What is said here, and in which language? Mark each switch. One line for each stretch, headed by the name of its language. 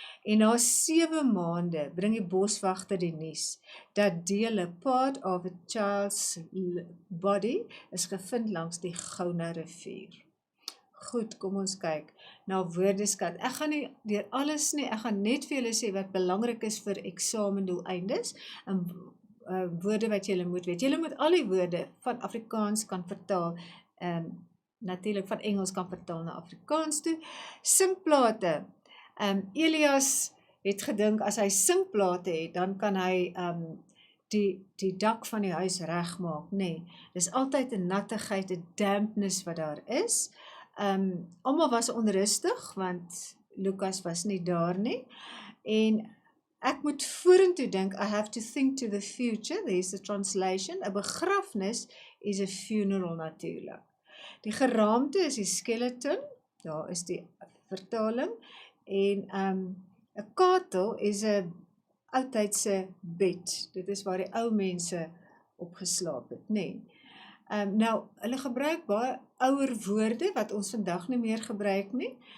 Afrikaans: En na 7 maande bring die boswagter die nuus dat dele,
English: part of a child's body,
Afrikaans: is gevind langs die Gouna rivier. Goed, kom ons kyk na woordeskat. Ek gaan nie deur alles nie, ek gaan net vir julle sê wat belangrik is vir eksamendoeleindes, en woorde wat julle moet weet. Julle moet al die woorde van Afrikaans kan vertaal, natuurlik van Engels kan vertaal na Afrikaans toe. Singplate. Elias het gedink, as hy singplate het, dan kan hy die dak van die huis regmaak. Dis altyd 'n nattigheid, 'n dampness wat daar is. Almal was onrustig, want Lukas was nie daar nie. En ek moet vorentoe dink,
English: I have to think to the future, there's the translation.
Afrikaans: 'n begrafnis is a funeral natuurlik. Die geraamte is die skeleton, daar is die vertaling, en 'n katel is 'n oudtydse bed, dit is waar die ou mense opgeslaap het, nou, hulle gebruik baie ouer woorde, wat ons vandag nie meer gebruik nie.